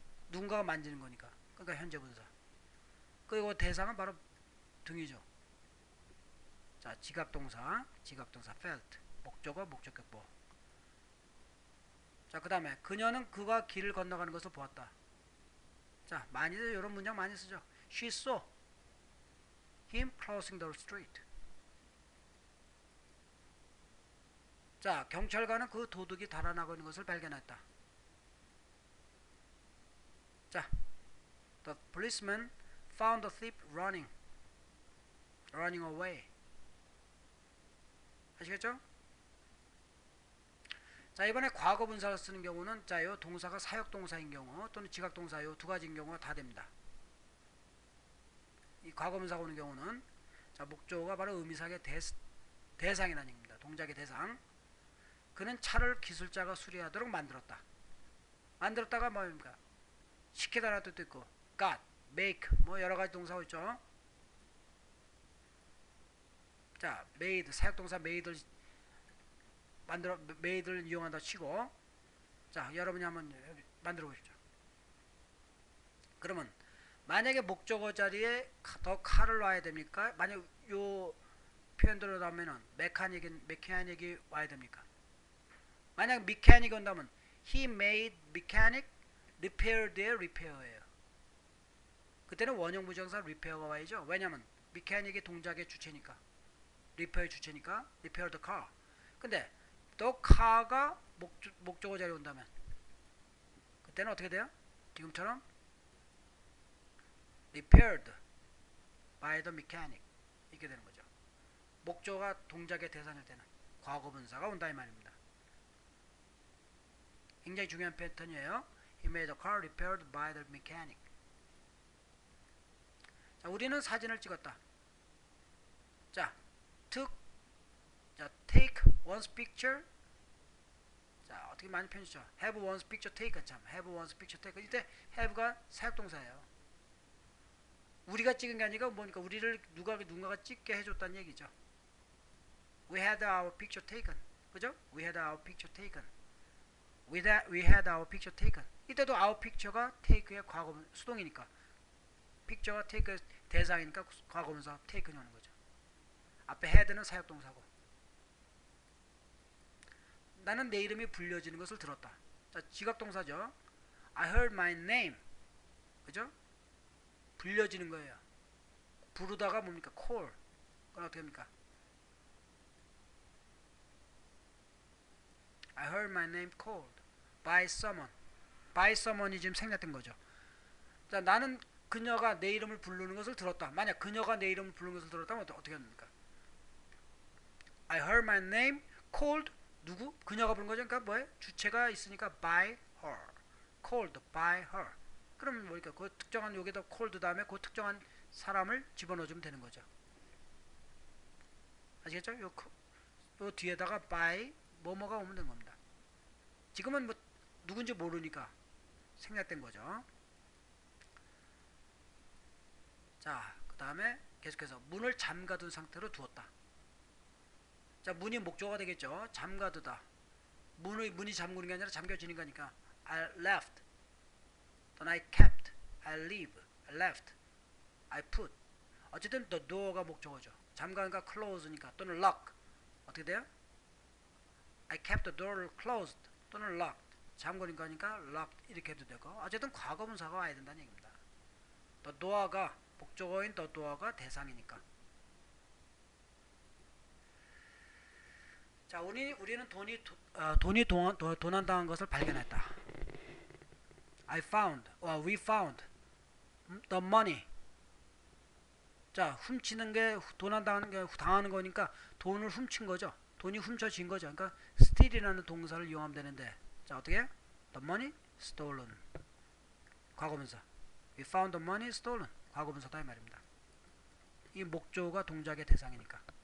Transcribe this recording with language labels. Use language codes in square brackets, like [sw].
[ko] 누군가가 만지는 거니까. 그러니까 현재 분사. 그리고 대상은 바로 등이죠. 자, 지각동사 felt. 목적어 목적격보. 자, 그 다음에 그녀는 그가 길을 건너가는 것을 보았다. 자, 많이들 이런 문장 많이 쓰죠. [en] She saw him crossing the street. [ko] 자, 경찰관은 그 도둑이 달아나고 있는 것을 발견했다. [en] 자, the policeman found the thief running away. [ko] 아시겠죠? 자, 이번에 과거 분사를 쓰는 경우는 자, 요 동사가 사역 동사인 경우 또는 지각 동사 요 두 가지인 경우가 다 됩니다. 이 과거 분사가 오는 경우는 자, 목적어가 바로 의미사의 대상이라는 얘기입니다. 동작의 대상. 그는 차를 기술자가 수리하도록 만들었다. 만들었다가 뭐입니까? 시키다라는 뜻도 있고 got, make 뭐 여러 가지 동사가 있죠. 자, made 사역동사 made를 made를 이용한다 치고 자, 여러분이 한번 만들어 보십시오. 그러면 만약에 목적어 자리에 더 칼을 놔야 됩니까? 만약 요 표현대로 하면은 메카닉이 와야 됩니까? 만약 메카닉이 온다면 [en] he made mechanic repair their repair예요. [ko] 그때는 원형 부정사 repair가 와야죠. 왜냐면 메카닉이 동작의 주체니까, repair의 주체니까 repair the car. 근데 the car가 목적어 자리에 온다면 그때는 어떻게 돼요? 지금처럼 [en] repaired by the mechanic [ko] 이렇게 되는 거죠. 목적어가 동작의 대상일 때는 과거 분사가 온다 이 말입니다. 굉장히 중요한 패턴이에요. [en] He made the car repaired by the mechanic. [ko] 자, 우리는 사진을 찍었다. 자, [en] take one's picture. [ko] 자, 어떻게 많이 편지죠? [en] Have one's picture taken. 참, have one's picture taken. [ko] 이때 have가 사역동사예요. 우리가 찍은 게 아니라 뭐니까 우리를 누군가가 찍게 해줬다는 얘기죠. [en] We had our picture taken. [ko] 그죠? [en] We had our picture taken. We had our picture taken. [ko] 이때도 our picture가 take의 과거 수동이니까 picture가 take의 대상이니까 과거분사 taken이 오는 거죠. 앞에 had는 사역동사고 나는 내 이름이 불려지는 것을 들었다. 자, 지각동사죠. [en] I heard my name. [ko] 그죠? 불려지는 거예요. 부르다가 뭡니까? call. 그건 어떻게 합니까? [en] I heard my name called by someone. [ko] by someone이 지금 생략된 거죠. 자, 나는 그녀가 내 이름을 부르는 것을 들었다. 만약 그녀가 내 이름을 부르는 것을 들었다면 어떻게 합니까? [en] I heard my name called [ko] 누구? 그녀가 부른 거죠. 그러니까 뭐예요? 주체가 있으니까 by her. [en] called by her. [ko] 그러면 뭐니까 그 특정한 여기다 called 다음에 그 특정한 사람을 집어넣어주면 되는 거죠. 아시겠죠? 요 뒤에다가 by 뭐뭐가 오면 되는 겁니다. 지금은 뭐 누군지 모르니까 생략된 거죠. 자, 그 다음에 계속해서 문을 잠가둔 상태로 두었다. 자, 문이 목적어가 되겠죠. 잠가두다. 문이 잠그는 게 아니라 잠겨지는 거니까 [en] I left, 또는 I kept, I leave, I left, I put. [ko] 어쨌든 the door가 목적어죠. 잠가니까 close니까 또는 lock. 어떻게 돼요? [en] I kept the door closed [ko] 또는 [en] locked. [ko] 잠그니까 locked 이렇게 해도 되고 어쨌든 과거분사가 와야 된다는 얘기입니다. the door가 목적어인 the door가 대상이니까. 자, 우리는 돈이 도난당한 것을 발견했다. [en] I found, we found the money. [ko] 자, 훔치는 게 당하는 거니까 돈을 훔친 거죠. 돈이 훔쳐진 거죠. 그러니까 steal이라는 동사를 이용하면 되는데, 자, 어떻게 해? [en] The money stolen. [ko] 과거분사. [en] We found the money stolen. [ko] 과거분사다 이 말입니다. 이 목적어가 동작의 대상이니까.